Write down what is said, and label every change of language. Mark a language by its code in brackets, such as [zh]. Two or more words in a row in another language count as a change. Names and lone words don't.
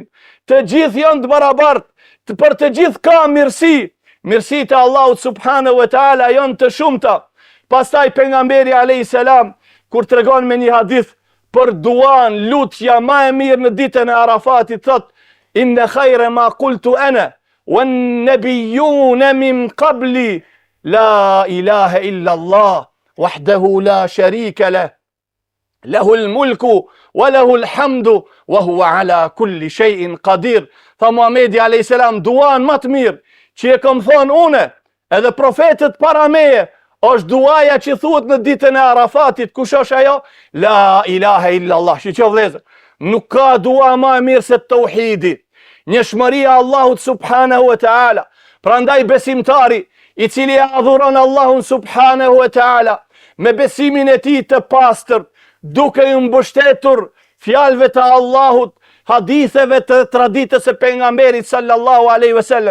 [sq] Të gjithë janë të barabartë, për të gjithë ka mirësi. Mirësitë e Allahut [ar] سبحانه وتعالى [sq] janë të shumta. Pastaj pejgamberi [ar] عليه السلام [sq] kur tregon me një hadith për duan, lutja më e mirë në ditën e Arafatit, thot: [ar] "إن خير ما قلت أنا والنبيون من قبلي لا إله إلا الله وحده لا شريك له. له الملك وله الحمد وهو على كل شيء قدير." [sq] Tha Muhamedi [ar] عليه السلام, [sq] duan më të mirë që e kam thonë une edhe profetët para meje është duaja që thuhet në ditën e Arafatit. Kush është ajo? [ar] لا إله إلا الله. [sq] Shiqo vëllezër, nuk ka dua më e mirë se tauhidi, njëshmëria Allahut [ar] سبحانه وتعالى. [sq] Prandaj besimtari i cili e adhuron Allahun [ar] سبحانه وتعالى [sq] me besimin e tij të pastër, duke i mbështetur fjalëve të Allahut, haditheve të traditës e pejgamberit [ar] صلى الله عليه وسلم.